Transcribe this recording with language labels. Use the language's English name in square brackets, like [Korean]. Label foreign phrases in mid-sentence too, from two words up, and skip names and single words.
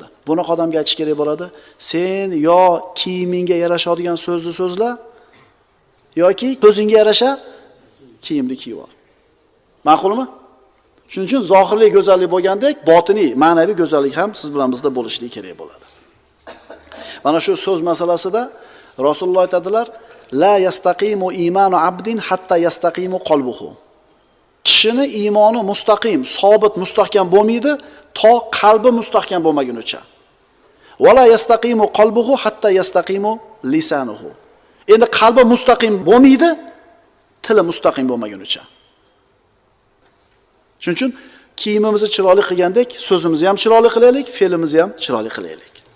[Uzbek] Bunaqa odamga aytish kerak bo'ladi, sen yo kiyimingga yarashadigan so'zni so'zla, yoki ko'zingga yarasha kiyimni kiyib ol. Ma'qulmi? Shuning uchun zohirlik go'zallik bo'lgandek, botiniy, ma'naviy go'zallik ham siz bilan bizda bo'lishligi kerak bo'ladi. Mana shu so'z masalasida Rasululloh aytadilar, [Arabic] لا يستقيم إيمان عبد حتى يستقيم قلبه. [Uzbek] Kishini iymoni mustaqim, sobit, mustahkam bo'lmaydi, to qalbi mustahkam bo'lmagunicha. [Arabic] ولا يستقيم قلبه حتى يستقيم لسانه. [Uzbek] Endi qalbi mustaqim bo'lmaydi, tili mustaqim bo'lmagunicha. Shuning uchun kiyimimizni chiroyli qilgandek, so'zimizni ham chiroyli qilaylik, fe'limizni ham chiroyli qilaylik.